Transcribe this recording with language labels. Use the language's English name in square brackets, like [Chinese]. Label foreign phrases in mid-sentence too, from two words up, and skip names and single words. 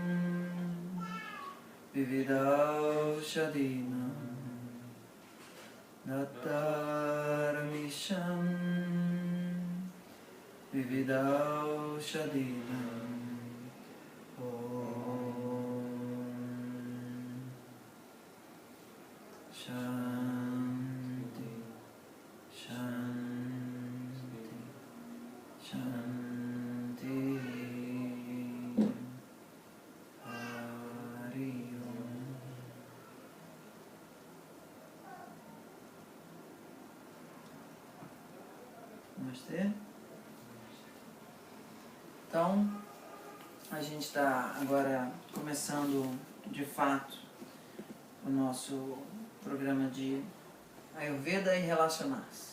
[Sanskrit] Vividaushadinam Dataramisham Vividaushadinam Shanti, Shanti, Shanti. Hari Om. [Portuguese] Namastê. Então, a gente está agora começando de fato o nosso programa de Ayurveda e Relacionar-se.